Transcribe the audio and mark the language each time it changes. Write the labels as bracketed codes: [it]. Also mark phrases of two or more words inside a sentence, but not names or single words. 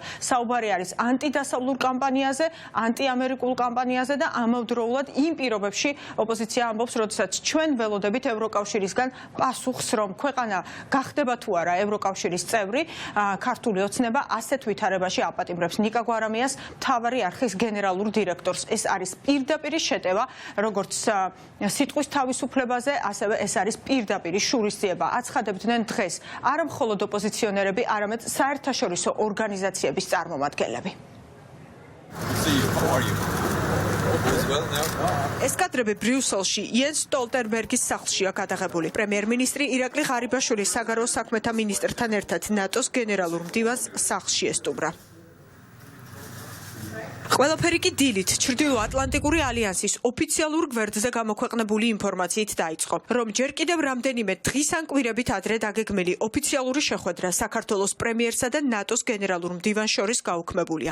[ka] საუბარი არის ანტიდასავლურ კამპანიაზე, ანტიამერიკულ კამპანიაზე და ამავდროულად იმ პირობებში ოპოზიცია ამბობს, როდესაც ჩვენ ველოდებით ევროკავშირისგან პასუხს, რომ ქვეყანა გახდება თუ არა ევროკავშირის წევრი, ქართული ოცნება ასეთ ვითარებაში აპატიმრებს ნიკა გვარამიას, მთავარი არხის გენერალურ დირექტორს. ეს არის პირდაპირი შეტევა, როგორც სიტყვის თავისუფლებაზე, ასევე ეს არის პირდაპირი შურისძიება. აცხადებდნენ დღეს არა მხოლოდ ოპოზიციონერები, არამედ საერთაშორისო ორგანიზაციების წარმომადგენლები. [en] See you. How are you? [ka] ეს კადრები ბრიუსელში იენს სტოლტენბერგის სახლშია გადაღებული. პრემიერ-მინისტრი ირაკლი ღარიბაშვილი საგარეო საქმეთა მინისტრთან ერთად ნატოს გენერალურ მდივანს სახლში ესტუმრა. ყველაფერი კი დილით ჩრდილო-ატლანტიკური ალიანსის ოფიციალურ გვერდზე გამოქვეყნებული ინფორმაციით დაიწყო, რომ ჯერ კიდევ რამდენიმე დღის ან კვირებით ადრე დაგეგმილი ოფიციალური შეხვედრა საქართველოს პრემიერსა და ნატოს გენერალურ მდივანს შორის გაუქმებულია.